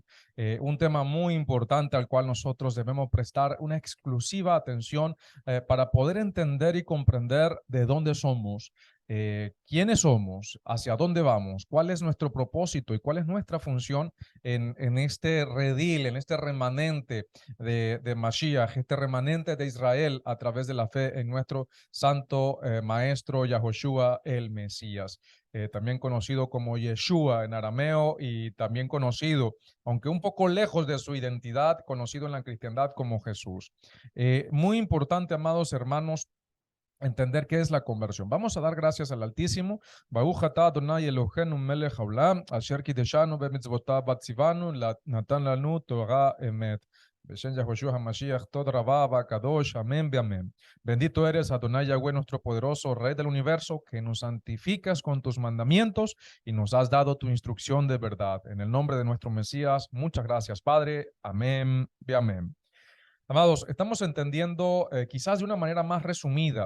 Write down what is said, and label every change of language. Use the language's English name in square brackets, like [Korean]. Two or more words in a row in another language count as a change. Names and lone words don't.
[Spanish] Un tema muy importante al cual nosotros debemos prestar una exclusiva atención para poder entender y comprender de dónde somos, quiénes somos, hacia dónde vamos, cuál es nuestro propósito y cuál es nuestra función en este redil, en este remanente de Mashiach, este remanente de Israel a través de la fe en nuestro santo maestro Yahoshua el Mesías. También conocido como Yeshua en arameo y también conocido, aunque un poco lejos de su identidad, conocido en la cristiandad como Jesús. Muy importante, amados hermanos, entender qué es la conversión. Vamos a dar gracias al Altísimo. [Hebrew] ברוך אתה אדוני אלוהינו מלך העולם, אשר קידשנו במצוותיו בציוונו, נתן לנו תורה אמת. בשם יהושע המשיח, תודה רבה, קדוש, [Spanish] amén, amén. Bendito eres, Adonai Yahweh, nuestro poderoso Rey del universo, que nos santificas con tus mandamientos y nos has dado tu instrucción de verdad. En el nombre de nuestro Mesías, muchas gracias, Padre. Amén, amén. Amados, estamos entendiendo quizás de una manera más resumida.